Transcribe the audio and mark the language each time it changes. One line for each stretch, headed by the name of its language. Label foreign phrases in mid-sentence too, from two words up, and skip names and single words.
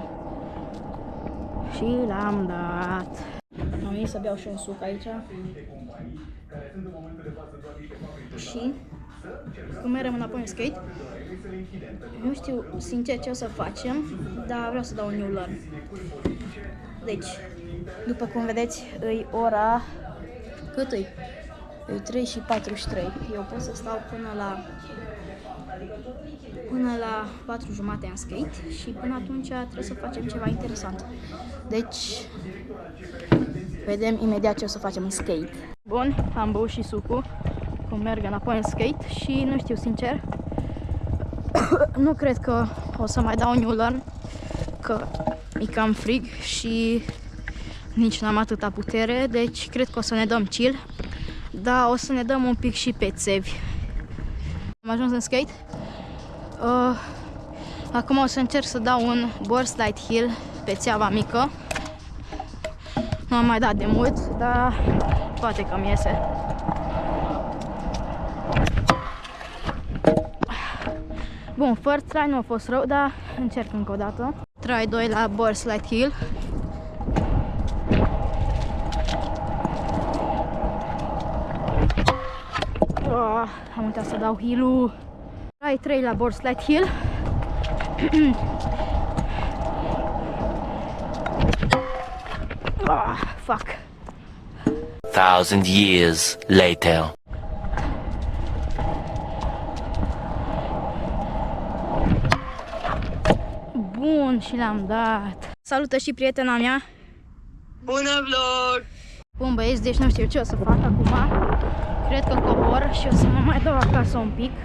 Romanian: Și l-am dat. Am venit să beau și un suc aici. Și cum mergem înapoi în skate, nu știu sincer ce o să facem, dar vreau să dau un
English: new learn.
Romanian: Deci, după cum vedeți, e ora... cât e? E 3 și 43. Eu pot să stau până la 4 jumate în skate și până atunci trebuie să facem ceva interesant. Deci, vedem imediat ce o să facem în skate. Bun, am băut și sucul, cum merg înapoi în skate și nu știu sincer, nu cred că o să mai dau un
English: new learn,
Romanian: că e cam frig și nici n-am atâta putere, deci cred că o să ne dăm chill, dar o să ne dăm un pic și pe țevi. Am ajuns în skate. Acum o să încerc să dau un
English: board slide hill
Romanian: pe țeava mică. Nu am mai dat de mult, dar poate că mi iese. Bun,
English: first try
Romanian: nu a fost rău, dar încerc încă o dată. Try 2 la
English: board slide hill.
Romanian: Am uitat să dau hill-ul. Try 3 la
English: board slide hill.
Romanian: Fuck.
English: 1,000 years later.
Romanian: Bun, și l-am dat. Salută și prietena mea. Bună vlog! Bun băieți, deci nu știu ce o să fac acum. Cred că cobor și o să mă mai dau acasă un pic.